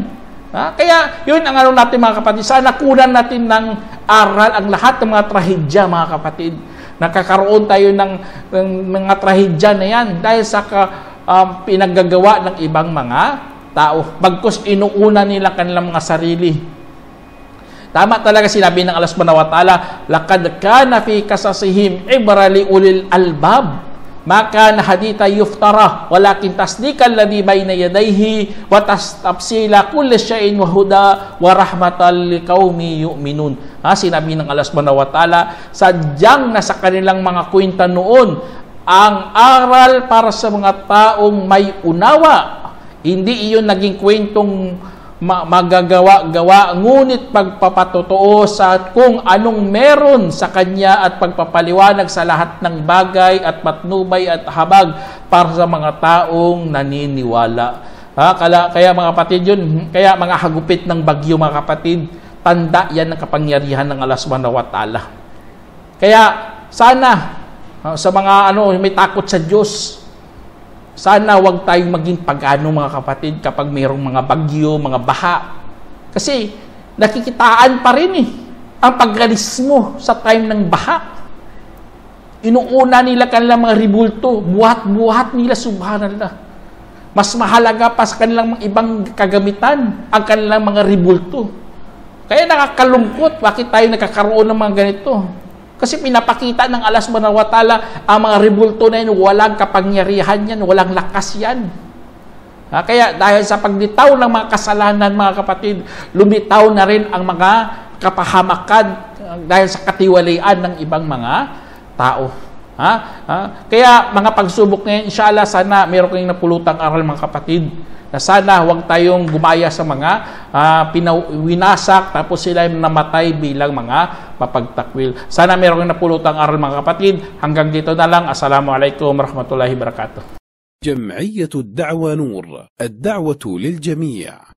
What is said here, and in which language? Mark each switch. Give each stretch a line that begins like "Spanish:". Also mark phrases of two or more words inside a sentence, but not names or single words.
Filipino: Kaya yun ang natin mga kapatid. Sana kunan natin ng aral ang lahat ng mga trahedya mga kapatid. Nakakaroon tayo ng mga trahedya na yan dahil sa pinaggagawa ng ibang mga tao. Bagkus inuuna nila kanilang mga sarili. Tama talaga sinabi ng Allah
Arabic: سبحانه وتعالى لقد كان في قصصهم عبرة لأولي الألباب. ما كان حديثا يفترى ولكن تصديق الذي بين يديه وتفصيل كل شيء وهدى ورحمة لقوم يؤمنون.
Filipino: Sinabi ng Allah
Arabic: سبحانه وتعالى,
Filipino: sadyang nasa kanilang mga kwenta noon ang aral para sa mga taong may unawa. Hindi iyon naging kwentong magagawa-gawa, ngunit pagpapatotoo sa kung anong meron sa kanya at pagpapaliwanag sa lahat ng bagay at patnubay at habag para sa mga taong naniniwala. Kaya mga kapatid yun, kaya mga hagupit ng bagyo mga kapatid, tanda yan ng kapangyarihan ng Allah
Arabic: سبحانه وتعالى.
Filipino: Kaya sana sa mga may takot sa Diyos, sana huwag tayong maging pag-ano mga kapatid kapag mayroong mga bagyo, mga baha. Kasi nakikitaan pa rin ang pag-alis mo sa time ng baha. Inuuna nila kanilang mga ribulto, buhat-buhat nila, subhanallah. Mas mahalaga pa sa kanilang mga ibang kagamitan ang kanilang mga ribulto. Kaya nakakalungkot, bakit tayo nakakaroon ng mga ganito? Kasi pinapakita ng Allah
Arabic: سبحانه وتعالى
Filipino: ang mga ribulto na yun, walang kapangyarihan yan, walang lakas yan. Kaya dahil sa paglitaw ng mga kasalanan mga kapatid, lumitaw na rin ang mga kapahamakan dahil sa katiwalian ng ibang mga tao. Kaya mga pagsubok na yan, inshallah sana meron kayong napulutang aral mga kapatid, na sana huwag tayong gumaya sa mga winasak tapos sila namatay bilang mga mapagtakwil. Sana meron kayong napulutang aral mga kapatid. Hanggang dito na lang.
Arabic: السلام عليكم ورحمة الله وبركاته. جمعية الدعوة نور، الدعوة للجميع.